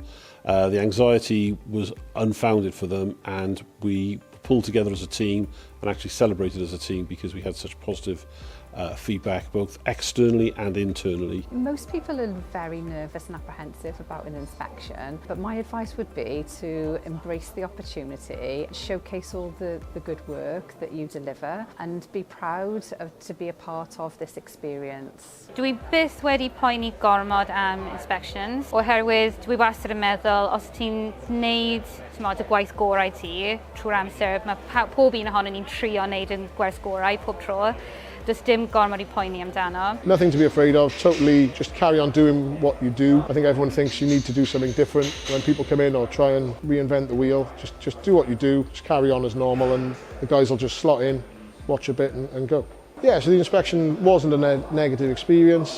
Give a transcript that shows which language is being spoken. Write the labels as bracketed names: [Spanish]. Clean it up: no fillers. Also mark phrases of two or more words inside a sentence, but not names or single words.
[English] The anxiety was unfounded for them, and we pulled together as a team and actually celebrated as a team because we had such positive feedback both externally and internally. Most people are very nervous and apprehensive about an inspection, but my advice would be to embrace the opportunity, showcase all the good work that you deliver, and be proud to be a part of this experience. [Welsh] Dwi byth wedi poeni gormod am inspections, oherwydd dwi wastad yn meddwl os ti'n neud y gwaith gorau ti trwy'r amser, mae pob un ohonyn ni'n trio neud yn gwaith gorau pob tro. Does dim gormod I poeni amdano. [English] Nothing to be afraid of, totally just carry on doing what you do. I think everyone thinks you need to do something different when people come in or try and reinvent the wheel. Just do what you do, just carry on as normal, and the guys will just slot in, watch a bit and go. Yeah, so the inspection wasn't a negative experience.